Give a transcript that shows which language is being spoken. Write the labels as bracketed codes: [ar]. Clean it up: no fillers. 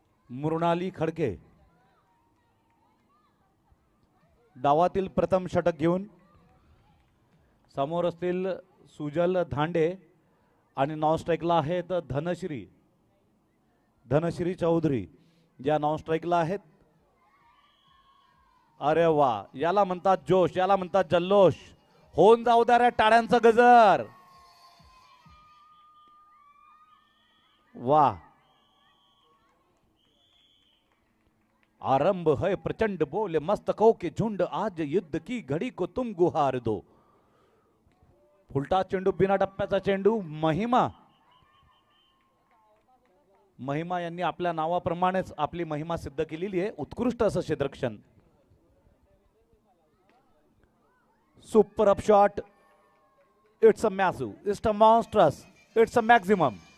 [mr] मृणाली खडके डावातील प्रथम षटक घेऊन समोर असतील सुजल धांडे आणि नॉन स्ट्राईकला आहेत धनश्री चौधरी, ज्या नॉन स्ट्राईकला आहेत. अरे वा, याला म्हणतात जोश, याला म्हणतात जल्लोष. होऊन जाऊ द्या रे टाळ्यांचा गजर. [hi] वा, आरंभ है प्रचंड बोले मस्तकों के झुंड, आज युद्ध की घड़ी को तुम गुहार दो. [mr] फुलटा चेंडू, बिना टप्प्याचा चेंडू. महिमा यांनी आपल्या नावाप्रमाणेच आपली महिमा सिद्ध केलेली आहे. उत्कृष्ट असं क्षेत्ररक्षण. [en] Super up shot. It's a massive, it's a monstrous, it's a maximum.